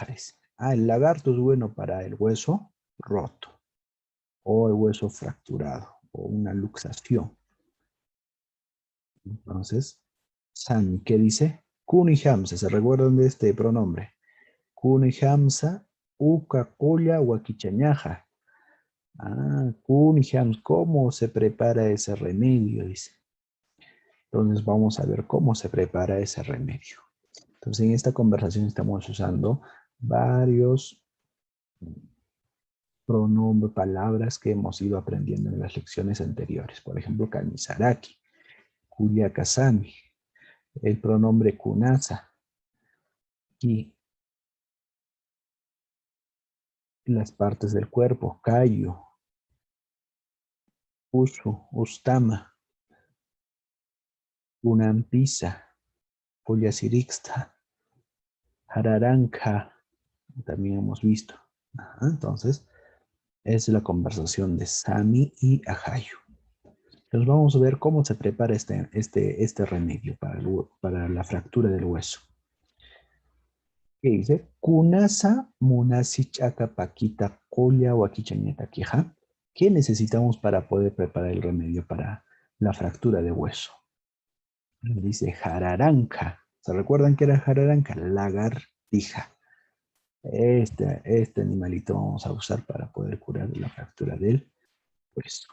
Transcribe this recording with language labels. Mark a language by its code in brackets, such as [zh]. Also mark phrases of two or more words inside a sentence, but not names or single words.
[es] Ah, el lagarto es bueno para el hueso roto o el hueso fracturado o una luxación. Entonces, Sami, ¿qué dice? [ay] Kuni hamsa, [es] ¿se recuerdan de este pronombre? [ay] Kuni hamsa uka kolla wakichañaja. Ah, kuni hamsa, [es] ¿cómo se prepara ese remedio? Dice. Entonces vamos a ver cómo se prepara ese remedio. Entonces en esta conversación estamos usando varios pronombres, palabras que hemos ido aprendiendo en las lecciones anteriores. Por ejemplo, [ay] kamisaraki, kuyakasami, [es] el pronombre kunasa y las partes del cuerpo, kayu, [ay] usu, ustama, unampisa, puyasirixta, hararanka, [es] también hemos visto. Ajá, entonces, es la conversación de Sami y Ajayu. Entonces vamos a ver cómo se prepara este remedio para la fractura del hueso. ¿Qué dice? [ay] Kunasa munasichaka paquita kolla wakichañeta quija. [es] ¿Qué necesitamos para poder preparar el remedio para la fractura de hueso? Dice jararanca. ¿Se recuerdan que era jararanca? Lagartija. Este animalito vamos a usar para poder curar la fractura del hueso.